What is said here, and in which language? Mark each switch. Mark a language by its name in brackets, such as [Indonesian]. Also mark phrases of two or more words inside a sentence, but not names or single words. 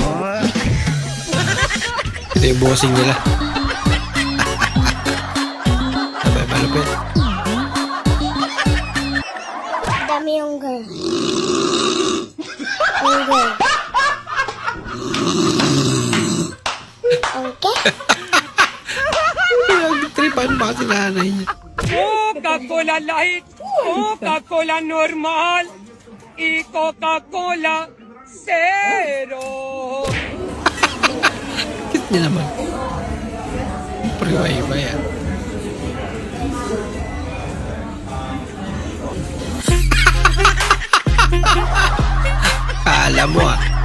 [Filipino] Ito yung bossing nila. Sabay malupit. Dami yung girl. Yung girl. Okay? Tripan ba si nanay niya? [Spanish] Coca-Cola Light, Coca-Cola normal, y Coca-Cola Zero. [Filipino] Cute niya naman. Iba yan. Kala mo ah.